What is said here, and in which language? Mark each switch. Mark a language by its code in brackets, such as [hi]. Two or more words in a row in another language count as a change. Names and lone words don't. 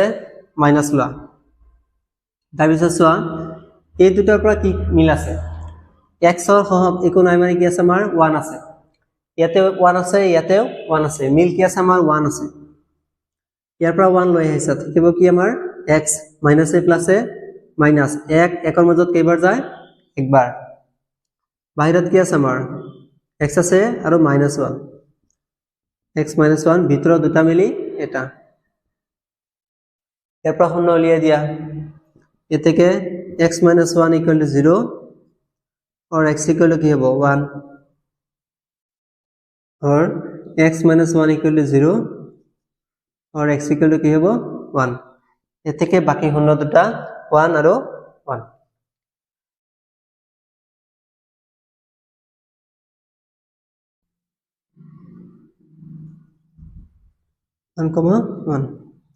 [as] মাইনাস লোৱা তাৰপিছত চোৱা এই দুটাৰ পৰা কি মিল আছে x ৰ সহগ একো নাই মানে কি আছে আমাৰ 1 আছে ইয়াতে 1 আছে ইয়াতেও 1 আছে মিল কি আছে আমাৰ 1 আছে ইয়াৰ পৰা 1 লৈ আহিছা থাকিব কি আমাৰ x মাইনাস a প্লাস a মাইনাস 1 1ৰ মাজত কেইবাৰ যায় একবাৰ বাহিৰত কি আছে আমাৰ x আছে আৰু মাইনাস 1 [en] x minus 1 [as] ভিতৰত দুটা মিলি এটা ইয়াৰ পৰা শূন্য উলিয়াই দিয়া এতেকে [en] x minus 1 equal to 0 और x equal to [as] কি হ'ব 1 [en] और x minus 1 equal to 0 और x equal to [as] কি হ'ব 1 এতেকে বাকি শূন্য দুটা 1 আৰু 1 1, 1